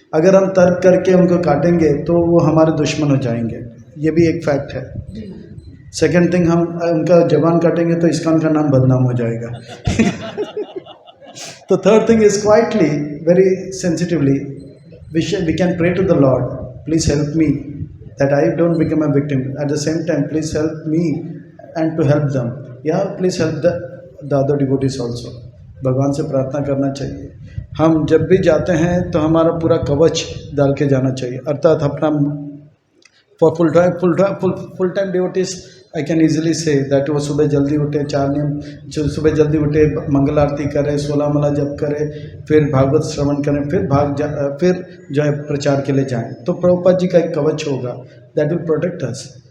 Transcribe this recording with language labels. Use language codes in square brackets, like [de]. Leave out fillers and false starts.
[hi] अगर हम तर्क करके उनको काटेंगे तो वो हमारे दुश्मन हो जाएंगे, ये भी एक फैक्ट है। सेकेंड थिंग, हम उनका जबान काटेंगे तो इस्कॉन का नाम बदनाम हो जाएगा। [en] तो third thing is quietly, very sensitively we can pray to the lord, please help me that I don't become a victim. At the same time, please help me and to help them. Yeah, please help the other devotees also. [hi] भगवान से प्रार्थना करना चाहिए। हम जब भी जाते हैं तो हमारा पूरा कवच डाल के जाना चाहिए, अर्थात अपना [en] for full time devotees I can easily see that [hi] वो सुबह जल्दी उठे, 4 नियम, जो सुबह जल्दी उठे, मंगल आरती करें, 16 माला जप करें, फिर भागवत श्रवण करें, फिर जो है प्रचार के लिए जाएं, तो प्रभुपाद जी का एक कवच होगा [en] That will protect us.